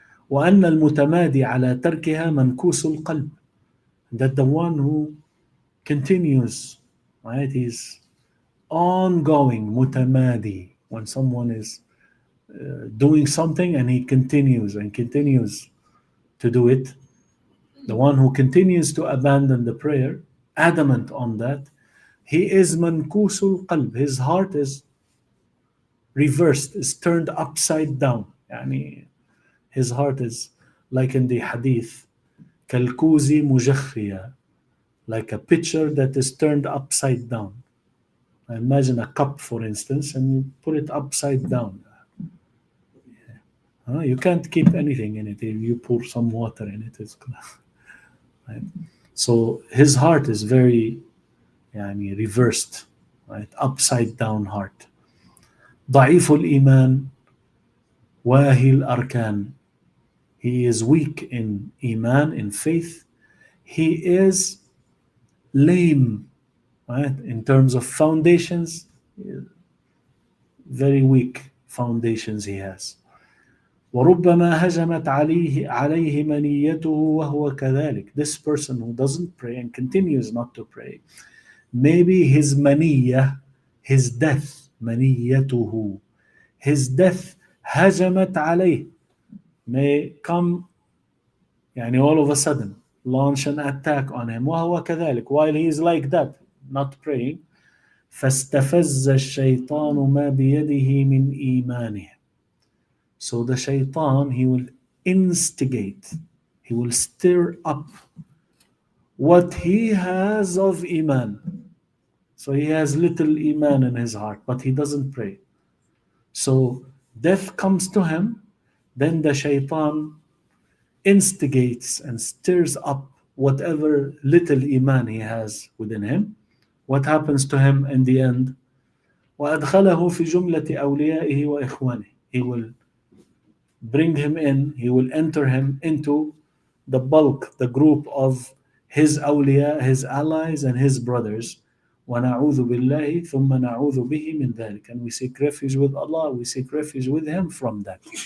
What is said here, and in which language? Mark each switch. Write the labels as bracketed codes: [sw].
[ar] وأن المتمادي على تركها منكوس القلب. [en] That the one who continues, right, he's ongoing, mutamadi. When someone is doing something and he continues and continues to do it, the one who continues to abandon the prayer, adamant on that, he is mankusul qalb. His heart is reversed, is turned upside down. His heart is like in the hadith, kalkuzi mujakhriya, like a pitcher that is turned upside down. Imagine a cup, for instance, and you put it upside down. You can't keep anything in it. If you pour some water in it, it's gonna. Right? So his heart is very reversed, right? Upside down heart. [ar] ضعيف الإيمان واهي الأركان. [en] He is weak in iman, in faith. He is lame, right? In terms of foundations, very weak foundations he has. [ar] وربما هجمت عليه منيته وهو كذلك. [en] This person who doesn't pray and continues not to pray, maybe his maniyah, his death, منيته, his death [ar] هجمت عليه, [en] may come يعني all of a sudden launch an attack on him [ar] وهو كذلك, [en] while he is like that, not praying. [ar] فاستفز الشيطان ما بيده من إيمانه. [en] So the shaitan, he will instigate, he will stir up what he has of iman. So he has little iman in his heart, but he doesn't pray. So death comes to him, then the shaitan instigates and stirs up whatever little iman he has within him. What happens to him in the end? [ar] وأدخله في جملة أوليائه وإخوانه. [en] He will bring him in, he will enter him into the bulk, the group of his awliya, his allies and his brothers. [ar] وَنَعُوذُ بِاللَّهِ ثُمَّ نَعُوذُ بِهِ مِنْ ذَلِكَ. [en] And we seek refuge with Allah, we seek refuge with him from that.